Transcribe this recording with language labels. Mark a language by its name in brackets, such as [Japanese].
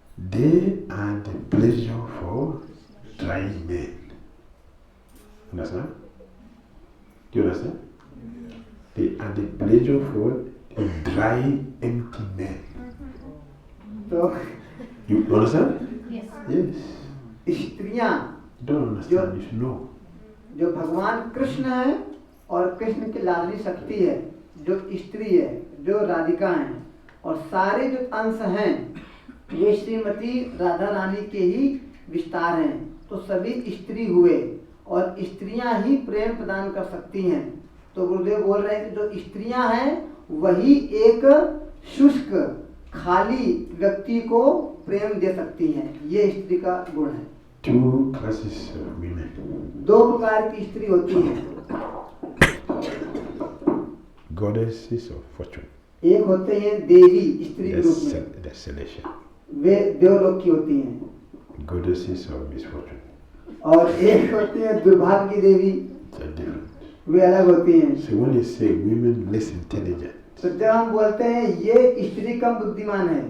[English] They are the pleasure for dry men. Understand? Do you understand? They are the pleasure for the dry, empty men. [Hindi] तो [English] You understand? Yes. Yes. [Hindi] स्त्रियां [English] You don't understand, you should know. [Hindi] जो भगवान कृष्ण है और कृष्ण की लाडली शक्ति है, जो स्त्री है, जो राधिका है, और सारे जो अंश हैं ये श्रीमती राधा रानी के ही विस्तार हैं। तो सभी स्त्री हुए और स्त्रियां ही प्रेम प्रदान कर सकती हैं। तो गुरुदेव बोल रहे हैं कि जो स्त्रियां हैं वही एक शुष्क खाली व्यक्ति को प्रेम दे सकती हैं। ये स्त्री का गुण है। [English] Two classes of women. [Hindi] दो प्रकार की स्त्री होती हैं। [English] Goddesses of fortune. [Hindi] एक होते हैं देवी स्त्री के रूप में, [English] The celestial. [Hindi] वे देवलोक की होती हैं, [English] Goddesses of misfortune. [Hindi] और एक होती है दुर्भाग्य की देवी, [English] They're different. [Hindi] वे अलग होती हैं। [English] So when you say women less intelligent, [Hindi] तो जब हम बोलते हैं ये स्त्री कम बुद्धिमान है,